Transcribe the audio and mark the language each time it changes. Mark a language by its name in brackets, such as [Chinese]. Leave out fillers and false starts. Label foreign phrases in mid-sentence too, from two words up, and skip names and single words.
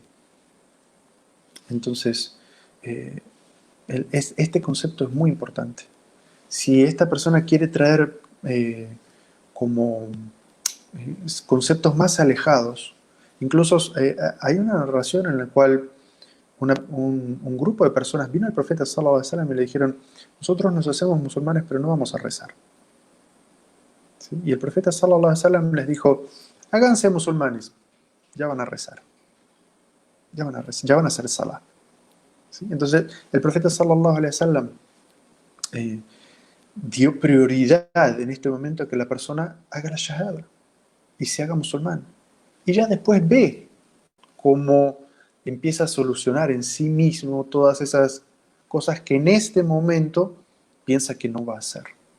[Spanish] Entonces, este concepto es muy importante. Si esta persona quiere traer como conceptos más alejados, incluso hay una narración en la cual un grupo de personas vino al profeta [Arabic] صلى الله عليه وسلم [Spanish] y le dijeron, nosotros nos hacemos musulmanes pero no vamos a rezar. ¿Sí? Y el profeta [Arabic] صلى الله عليه وسلم [Spanish] les dijo, háganse musulmanes, ya van a rezar, ya van a rezar, ya van a hacer salah. ¿Sí? Entonces el profeta [Arabic] صلى الله عليه وسلم [Spanish] dio prioridad en este momento a que la persona haga la shahada y se haga musulmán. Y ya después ve cómo empieza a solucionar en sí mismo todas esas cosas que en este momento piensa que no va a hacer.